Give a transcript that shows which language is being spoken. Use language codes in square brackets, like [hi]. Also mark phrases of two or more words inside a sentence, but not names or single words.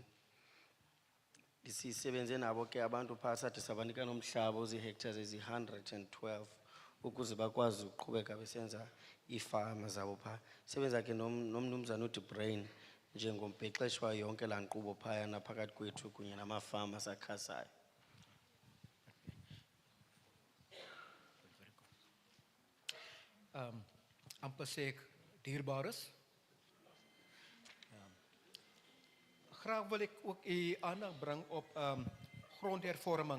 [xh] Sisebenze nabo ke abantu phaya sathi sabanika nomhlaba ozii-hectares ezi-112 ukuze bakwazi ukuqhubeka besenza iifama zabo phaya. Sebenza ke nomnumzana uDe Bruin njengombhexeshwa yonke laa nkqubo phayana phakathi kwethu kunye namafama asakhasayo. [af] Amper sê ek dierbares. Graag wil ek ook u aandag bring op grondhervorming.